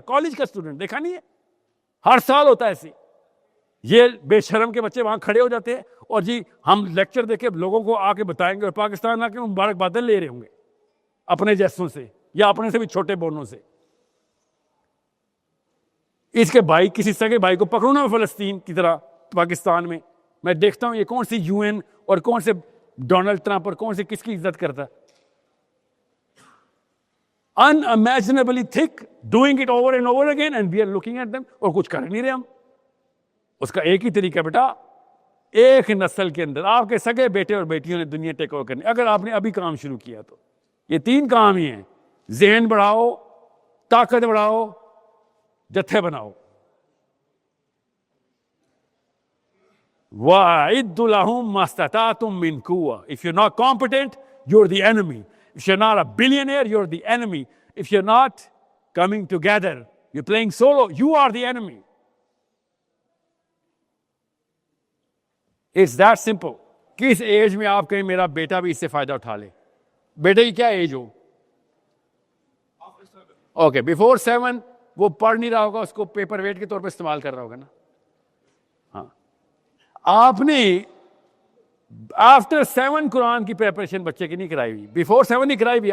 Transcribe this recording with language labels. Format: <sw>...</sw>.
<ur>College کا student دیکھا نہیں ہے, ہر سال ہوتا ہے ایسے. یہ بے شرم کے بچے وہاں کھڑے ہو جاتے ہیں اور جی ہم لیکچر دے کے لوگوں کو آ کے بتائیں گے, اور پاکستان آ کے مبارکبادیں لے رہے ہوں گے اپنے جیسوں سے یا اپنے سے بھی چھوٹے بونوں سے. اس کے بھائی, کسی سگے بھائی کو پکڑو نا فلسطین کی طرح پاکستان میں دیکھتا ہوں یہ کون سی UN اور کون سے ڈونلڈ ٹرمپ اور کون سے کس کی عزت کرتا ہے.</ur> <en>unimaginably thick, doing it over and over again and we are looking at them,</en> <ur>اور کچھ کر نہیں رہے ہم. اس کا ایک ہی طریقہ بیٹا, ایک نسل کے اندر آپ کے سگے بیٹے اور بیٹیوں نے دنیا ٹیک اوور کرنی. اگر آپ نے ابھی کام شروع کیا تو یہ 3 کام ہی ہیں, ذہن بڑھاؤ, طاقت بڑھاؤ, جتھے بناؤ.</ur> <ar>وَأَعِدُّ لَهُم مَّا اسْتَطَعْتُم مِّن قُوَّةٍ.</ar> <en>If you're not competent, you're the enemy. If you're not a billionaire, you're the enemy. If you're not coming together, you're playing solo, you are the enemy. It's that simple.</en> <ur>کس ایج میں آپ کہیں میرا بیٹا بھی اس سے فائدہ اٹھا لے؟ بیٹے کی کیا ایج ہو؟ اوکے, before 7 وہ پڑھ نہیں رہا ہوگا, اس کو پیپر ویٹ کے طور پہ استعمال کر رہا ہوگا نا. ہاں, آپ نے آفٹر 7 قرآن کی پریپریشن بچے کی نہیں کرائی ہوئی, بیفور 7 نہیں کرائی ہوئی.</ur>